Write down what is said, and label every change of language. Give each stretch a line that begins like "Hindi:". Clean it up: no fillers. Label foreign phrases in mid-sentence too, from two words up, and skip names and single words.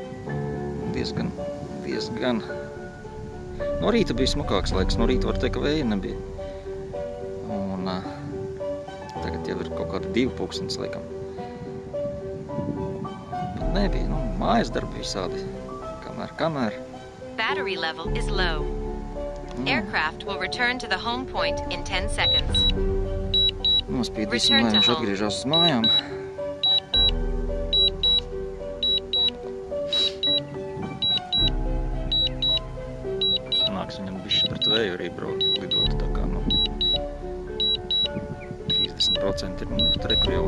Latvian: Diezgan. No rīta bija smukāks laiks, no rīta var teikt, ka vēja nebija. Un tagad jau ir kaut kāda 2:00 laikam. Bet nebija, mājas darbi visādi, kamēr.
English: Battery level is low. Aircraft will return to the home point in 10 seconds.
Latvian: Nospīdīsim, lai viņš atgriežās uz mājām. Viņam bišķi pret vēju arī lidot, tā kā 30% ir, bet rekur jau.